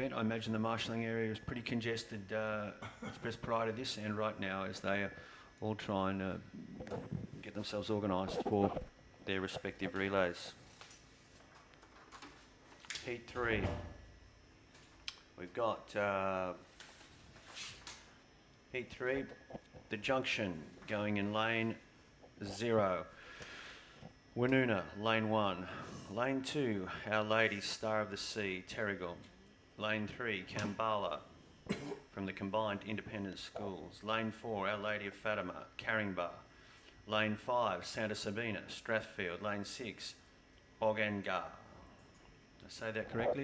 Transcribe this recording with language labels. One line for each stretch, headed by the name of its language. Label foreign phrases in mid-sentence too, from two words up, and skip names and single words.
English: I imagine the marshalling area is pretty congested just prior to this and right now as they all try and get themselves organised for their respective relays. Heat 3. We've got Heat 3, the junction going in lane 0. Woonona, lane 1. Lane 2, Our Lady Star of the Sea, Terrigal. Lane 3, Kambala, from the combined independent schools. Lane 4, Our Lady of Fatima, Caringbah. Lane 5, Santa Sabina, Strathfield. Lane 6, Bogangar. Did I say that correctly?